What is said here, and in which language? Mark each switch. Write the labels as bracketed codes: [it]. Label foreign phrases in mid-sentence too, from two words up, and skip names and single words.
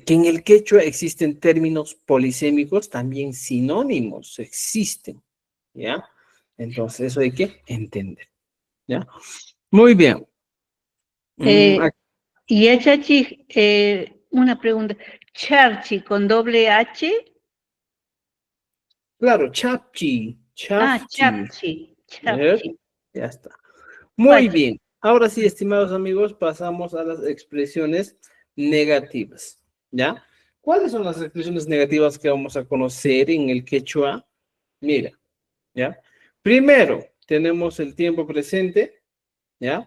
[es] Que en el quechua existen términos polisémicos, también sinónimos existen, ¿ya? Entonces, eso hay que entender, ¿ya? Muy bien. Eh, Aquí, y a chachi, una pregunta. Charchi con doble H. claro, chapchi, Ah, chapchi, chapchi, ¿eh? chapchi. Ya está. Muy Guachi. bien. Ahora sí, estimados amigos, pasamos a las expresiones negativas, ¿ya? ¿Cuáles son las expresiones negativas que vamos a conocer en el quechua? Mira, ¿ya? Primero, tenemos el tiempo presente, ¿ya?